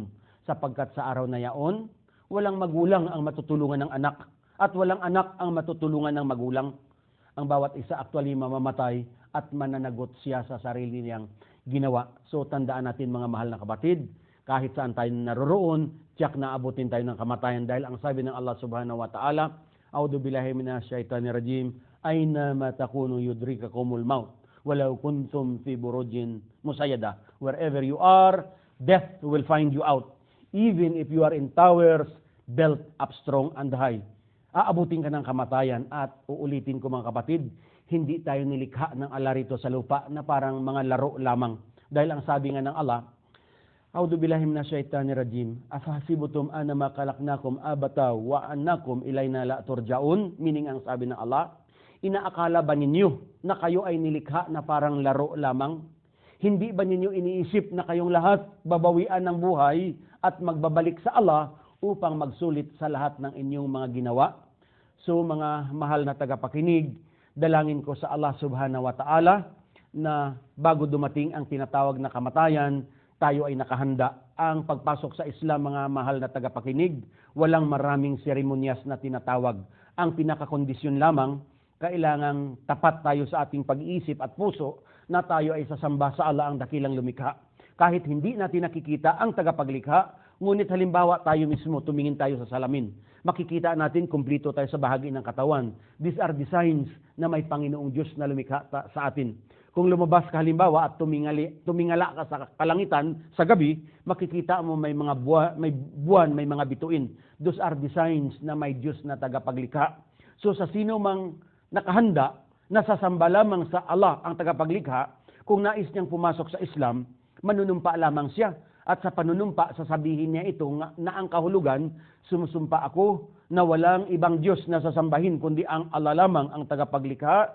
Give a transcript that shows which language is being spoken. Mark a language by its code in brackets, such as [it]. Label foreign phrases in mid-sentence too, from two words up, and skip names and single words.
[tl] Sapagkat sa araw na yaon, walang magulang ang matutulungan ng anak at walang anak ang matutulungan ng magulang. Ang bawat isa actually mamamatay at mananagot siya sa sarili niyang ginawa. So tandaan natin mga mahal na kapatid, kahit saan tayo naroroon, tiyak na abutin tayo ng kamatayan. Dahil ang sabi ng Allah [ar] سبحانه وتعالى أعوذ بالله من الشيطان الرجيم أينما تكونوا يدرككم الموت ولو كنتم في بروج مشيدة. [en] Wherever you are, death will find you out. Even if you are in towers built up strong and high. [tl] Aabutin ka ng kamatayan at uulitin ko mga kapatid, hindi tayo nilikha ng Allah rito sa lupa na parang mga laro lamang. Dahil ang sabi nga ng Allah, [ar] أعوذ بالله من الشيطان الرجيم. أفحسبتم أنما خلقناكم عبثا وأنكم إلينا لا ترجعون. [tl] Meaning ang sabi ng Allah, inaakala ba ninyo na kayo ay nilikha na parang laro lamang? Hindi ba ninyo iniisip na kayong lahat babawian ng buhay at magbabalik sa Allah upang magsulit sa lahat ng inyong mga ginawa? So mga mahal na tagapakinig, dalangin ko sa Allah [ar] سبحانه وتعالى [tl] na bago dumating ang tinatawag na kamatayan, tayo ay nakahanda. Ang pagpasok sa Islam, mga mahal na tagapakinig, walang maraming seremonyas na tinatawag. Ang pinakakondisyon lamang, kailangang tapat tayo sa ating pag-iisip at puso na tayo ay sasamba sa Allah ang dakilang lumikha. Kahit hindi natin nakikita ang tagapaglikha, ngunit halimbawa tayo mismo, tumingin tayo sa salamin. Makikita natin kumplito tayo sa bahagi ng katawan. [en] These are the signs [tl] na may Panginoong Diyos na lumikha sa atin. Kung lumabas ka halimbawa at tumingala ka sa kalangitan sa gabi, makikita mo may buwan, may mga bituin. [en] Those are the signs [tl] na may Diyos na tagapaglikha. So sa sino mang nakahanda, nasasamba lamang sa Allah ang tagapaglikha, kung nais niyang pumasok sa Islam, manunumpa lamang siya. At sa panunumpa, sasabihin niya ito na ang kahulugan, sumusumpa ako na walang ibang Diyos na sasambahin kundi ang Allah lamang ang tagapaglikha.